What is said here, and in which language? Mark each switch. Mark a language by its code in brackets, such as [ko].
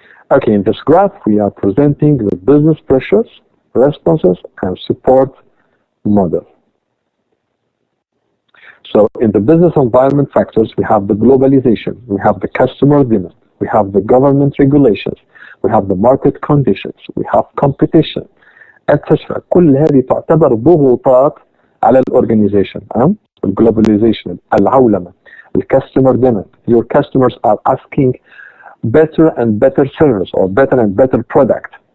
[en] Okay, in this graph we are presenting the business pressures, responses, and support model. So in the business environment factors, we have the globalization, we have the customer demand, we have the government regulations, we have the market conditions, we have competition, etc. [ar] كل هذه تعتبر ضغوطات على الorganization. [en] الglobalization, العولمة, the customer demand. Your customers are asking better and better service or better and better product.